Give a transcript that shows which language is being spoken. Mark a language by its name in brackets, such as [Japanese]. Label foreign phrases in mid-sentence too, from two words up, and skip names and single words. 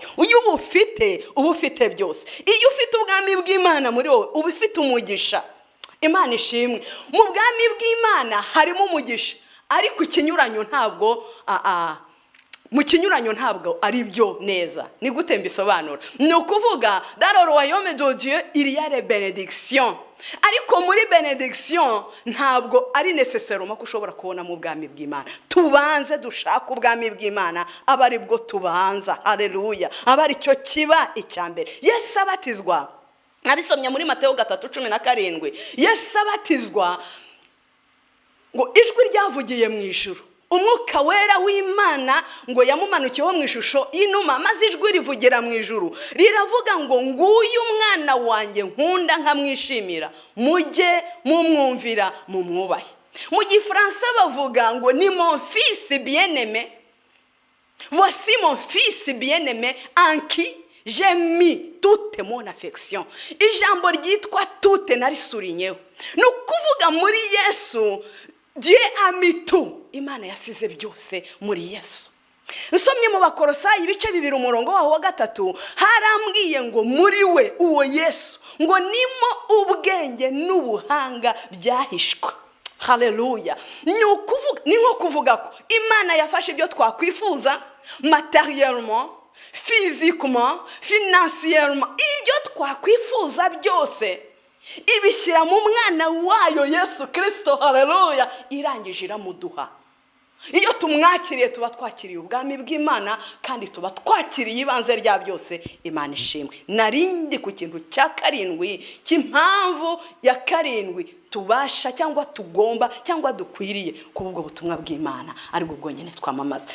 [Kinyarwanda] Uyu ubufite byose. Iyo ufite ubwami bw'Imana muri wowe ubufite umugisha. Imana ishimwe. Mu bwami bw'Imana harimo umugisha, ariko ikinyuranyo ntabwo mu kinyuranyo ntabwo ari byo neza. Ni gute mbisobanura? Ni ukuvuga [French] dans le royaume de Dieu il y a les bénédictions, [Kinyarwanda] ariko muri benediction ntabwo ari necessairement ko ushobora kubona mu bwami bw'Imana. Tubanze dushaka ubwami bw'Imana, abari bwo tubanza. Haleluya. Abari cyo kiba icyambere. Yesu abatizwa, nabisomye muri Mateo 3:17. Yesu abatizwa ngo ijwi ryavugiye mu ijuru, Umwuka wera w'Imana ngo yamumanukiyeho mu ishusho y'inuma, maze ijwi rivugira mu ijuru riravuga ngo nguyu umwana wanjye nkunda nkamwishimira, mujye mumwumvira mumwubahe. Mu Gifaransa bavuga ngo ni [French] mon fils bien-aimé, voici mon fils bien-aimé en qui j'ai mis toute mon affection. [Kinyarwanda] Ijambo ryitwa toute narisurinyeho. Ni ukuvuga muri Yesu, [French] Dieu a mis tout. [Kinyarwanda] Imana yasize byose muri Yesu. Nsomye mu Bakolosayi ibice 2 umurongo waho wa 3, harambwiye ngo muri we uwo Yesu ngo nimo ubwenge n'ubuhanga byahishwa. Haleluya. Ni nko kuvuga ko Imana yafashe ibyo twakwifuza [French] matériellement, physiquement, financièrement, [Kinyarwanda] ibyo twakwifuza byose ibishyira mu mwana wayo Yesu Kristo. Haleluya. Irangije iramuduha. Iyo tumwakiriye tuba twakiriye ubwami bw'Imana kandi tuba twakiriye ibanze rya byose. Imana ishimwe. Narindi ku kintu cya 7 cy'impamvu ya 7 tubasha cyangwa tugomba cyangwa dukwiriye kuba ubwo butumwa bw'Imana ari bwo bwonyine twamamaza.